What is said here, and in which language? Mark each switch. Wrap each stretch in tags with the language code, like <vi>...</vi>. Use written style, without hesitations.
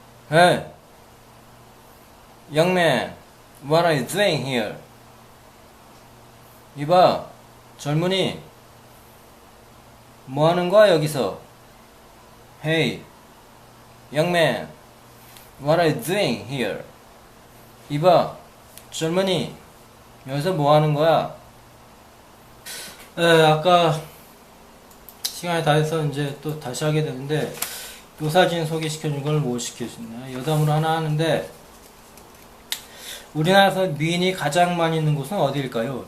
<en>Hey, young man, what are you doing here?</en> <ko>이봐, 젊은이, 뭐 하는 거야, 여기서?</ko> <en>Hey, young man, what are you doing here?</en> <ko>이봐, 젊은이, 여기서 뭐 하는 거야? 아까 시간이 다 돼서 이제 또 다시 하게 되는데, 요 사진 소개시켜준 걸 못 시켜주나? 여담으로 하나 하는데, 우리나라에서 미인이 가장 많이 있는 곳은 어디일까요?</ko>